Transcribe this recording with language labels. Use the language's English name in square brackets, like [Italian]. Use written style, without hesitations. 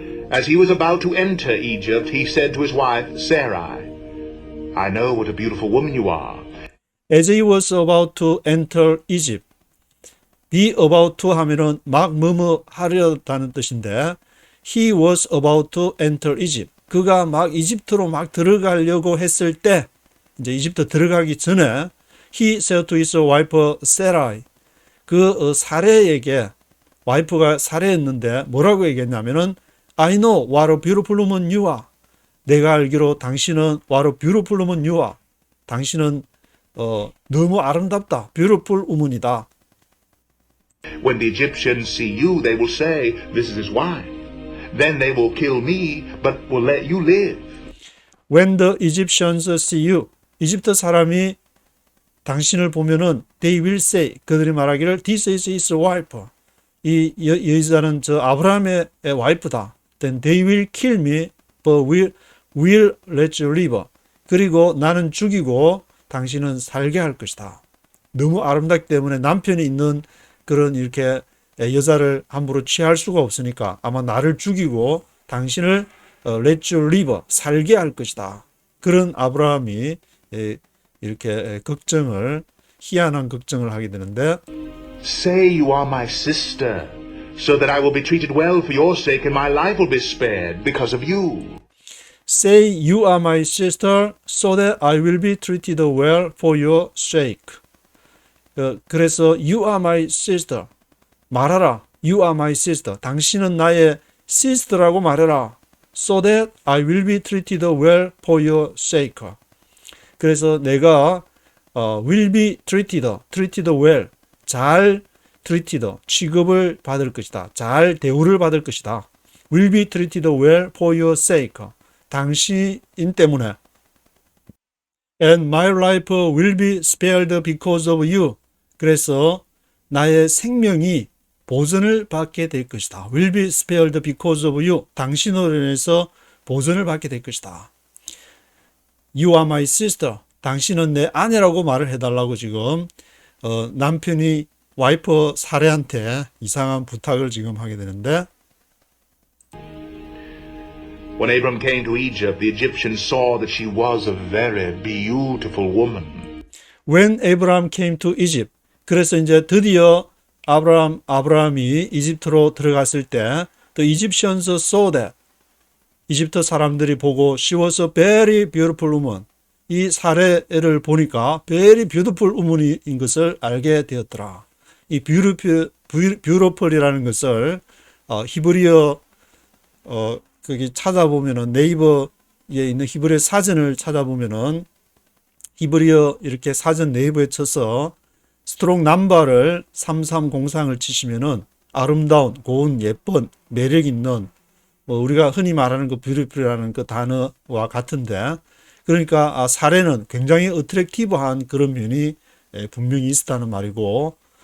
[English] As he was about to enter Egypt, he said to his wife Sarai, I know what a beautiful woman you are. As he was about to enter Egypt, be about to [Korean] 하면은 막 뭐뭐 하려다는 뜻인데 [English] he was about to enter Egypt. [Korean] 그가 막 이집트로 막 들어가려고 했을 때, 이제 이집트 들어가기 전에 [English] he said to his wife Sarai, [Korean] 그 사레에게, 와이프가 사레였는데 뭐라고 얘기했냐면은 [English] I know what a beautiful woman you are. [Korean] 내가 알기로 당신은 [English] what a beautiful woman you are. [Korean] 당신은 너무 아름답다. [English] beautiful woman [Korean] 이다. [English] When the Egyptians see you, they will say, this is his wife. Then they will kill me, but will let you live. When the Egyptians see you, [Korean] 이집트 사람이 당신을 보면은 [English] they will say, [Korean] 그들이 말하기를 [English] this is his wife. [Korean] 이 여자는 저 아브라함의 와이프다. [English] Then they will kill me, but will let you live. [Korean] 그리고 나는 죽이고 당신은 살게 할 것이다. 너무 아름답기 때문에 남편이 있는 그런 이렇게 여자를 함부로 취할 수가 없으니까 아마 나를 죽이고 당신을 [English] let you live, [Korean] 살게 할 것이다. 그런 아브라함이 이렇게 희한한 걱정을 하게 되는데 [English] Say you are my sister, so that I will be treated well for your sake and my life will be spared because of you. Say you are my sister so that I will be treated well for your sake. [Korean] 그래서 [English] you are my sister. [Korean] 말하라. [English] You are my sister. [Korean] 당신은 나의 sister라고 말해라. [English] So that I will be treated well for your sake. [Korean] 그래서 내가 [English] will be treated well. [Korean] 잘 treated, 취급을 받을 것이다. 잘 대우를 받을 것이다. [English] will be treated well for your sake. [Korean] 당신 때문에. [English] And my life will be spared because of you. [Korean] 그래서 나의 생명이 보존을 받게 될 것이다. [English] will be spared because of you. [Korean] 당신으로 인해서 보존을 받게 될 것이다. [English] You are my sister. [Korean] 당신은 내 아내라고 말을 해달라고 지금 남편이 와이프 사례한테 이상한 부탁을 지금 하게 되는데 [English] When Abram came to Egypt, the Egyptians saw that she was a very beautiful woman. When Abraham came to Egypt. [Korean] 그래서 이제 드디어 아브라함이 이집트로 들어갔을 때 [English] The Egyptians saw that. [Korean] 이집트 사람들이 보고 [English] she was a very beautiful woman. [Korean] 이 사례를 보니까 [English] very beautiful woman [Korean] 인 것을 알게 되었더라. 이 beautiful이라는 것을 히브리어 거기 찾아보면은 네이버에 있는 히브리어 사전을 찾아보면은 히브리어 이렇게 사전 네이버에 쳐서 스트롱 넘버를 3303을 치시면은 아름다운, 고운, 예쁜, 매력 있는 우리가 흔히 말하는 그 beautiful이라는 그 단어와 같은데 그러니까 사례는 굉장히 어트랙티브한 그런 면이 분명히 있었다는 말이고